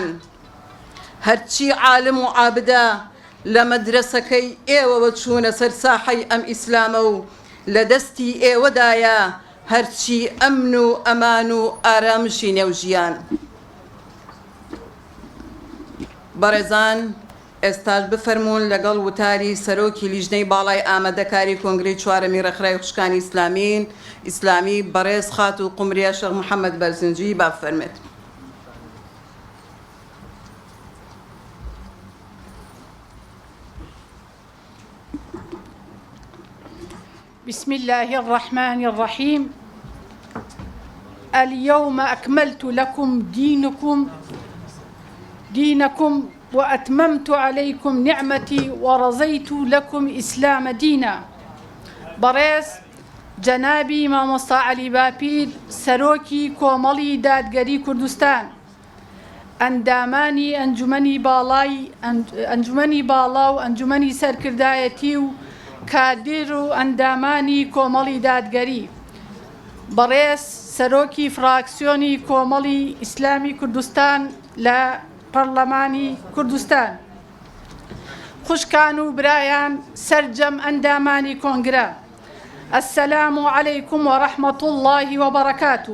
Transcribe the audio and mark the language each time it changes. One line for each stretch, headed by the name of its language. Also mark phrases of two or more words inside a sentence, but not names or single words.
Central Kurdish: هەرچی عالم و عابدە لە مەدرسەکەی ئێوەوە چوونە سەر ساحەی ئەم ئیسلامە و لە دەستی ئێوەدایە هەرچی ئەمن و ئەمان و ئارامشی نێوژیان. بەڕێزان، ئێستاش بفەرمونون لەگەڵ وتاری سەرۆکی لیژنەی باڵای ئامادەکاری کۆنگرەی چوارەمی ڕێکخراوی خوشکانی ئیسلامی بەڕێز خات و قومریە شێخ محەممەد بەرزنجی بافەرمێت.
Arabic: بسم الله الرحمن الرحيم. اليوم أكملت لكم دينكم وأتممت عليكم نعمتي ورضيت لكم إسلام دينا.
Central Kurdish: بەڕێز جەنابی مامۆستا عەلی باپیر سەرۆکی کۆمەڵی دادگەری کوردستان، ئەندامانی ئەنجومەنی باڵا و ئەنجومەنی سەرکردایەتی و کادر و ئەندامانی کۆمەڵی دادگەری، بەڕێز سەرۆکی فراکسیۆنی کۆمەڵی ئیسلامی کوردستان لە پەرلەمانی کوردستان، خوشکان و برایان سەرجەم ئەندامانی کۆنگرە،
Arabic: ئەسسەلام عەلەیکوم وەڕەحمەت الله وبەڕەکاتوه.